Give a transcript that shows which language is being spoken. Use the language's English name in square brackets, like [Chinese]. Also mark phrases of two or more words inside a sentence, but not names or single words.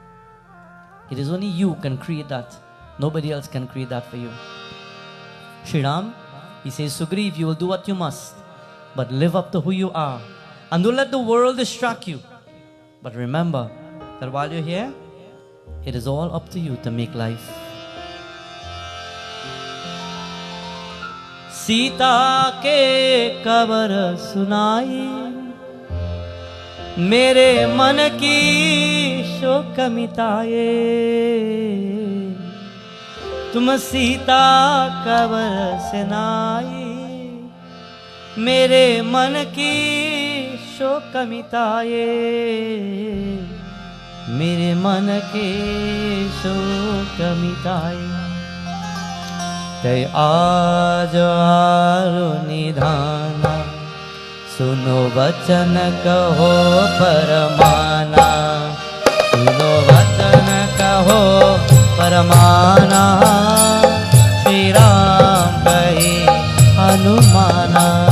[English] It is only you can create that. Nobody else can create that for you. Shri Ram, he says, Sugriv, you will do what you must. But live up to who you are. And don't let the world distract you. But remember that while you're here, it is all up to you to make life. [Hindi] सीता के खबर सुनाई, मेरे मन की शोक मिटाए. तुम सीता खबर सुनाई, मेरे मन की शोक मिटाए मेरे मन के शोक मिटाए तय आज आरो निधाना सुनो वचन कहो परमाना सुनो वचन कहो परमाना श्री राम कहे हनुमाना